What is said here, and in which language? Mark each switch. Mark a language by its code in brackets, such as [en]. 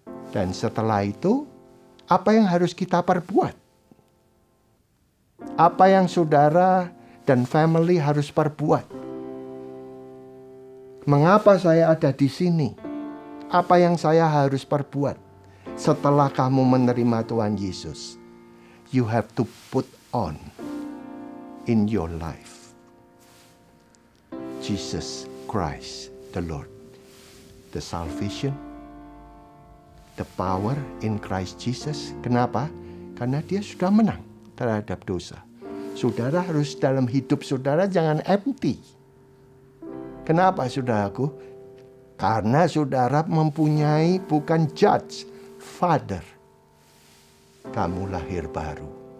[id] Dan setelah itu, apa yang harus kita perbuat? Apa yang saudara dan family harus perbuat? Mengapa saya ada di sini? Apa yang saya harus perbuat setelah kamu menerima Tuhan Yesus? [en] You have to put on in your life Jesus Christ the Lord. The salvation, the power in Christ Jesus. [id] Kenapa? Karena dia sudah menang terhadap dosa. Saudara harus dalam hidup saudara jangan empty. Kenapa saudaraku? Karena saudara mempunyai bukan judge, father. Kamu lahir baru.